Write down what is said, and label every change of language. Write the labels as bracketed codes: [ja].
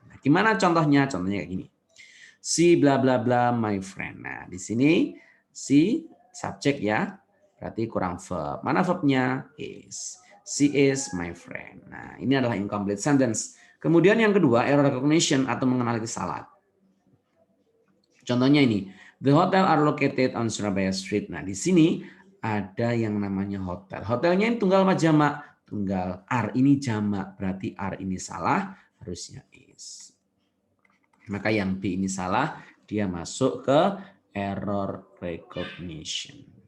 [id] Nah, gimana contohnya? Contohnya kayak gini. Si bla bla bla my friend. Nah, di sini si subjek ya. Berarti kurang verb. Mana verbnya? Is. [en] She is my friend. [id] Nah, ini adalah incomplete sentence. Kemudian yang kedua, error recognition atau mengenali kesalahan. Contohnya ini, [en] the hotel are located on Surabaya Street. [id] Nah, di sini ada yang namanya hotel. Hotelnya ini tunggal apa jamak? Tunggal. Are ini jamak, berarti are ini salah, harusnya is. Maka yang B ini salah, dia masuk ke error recognition.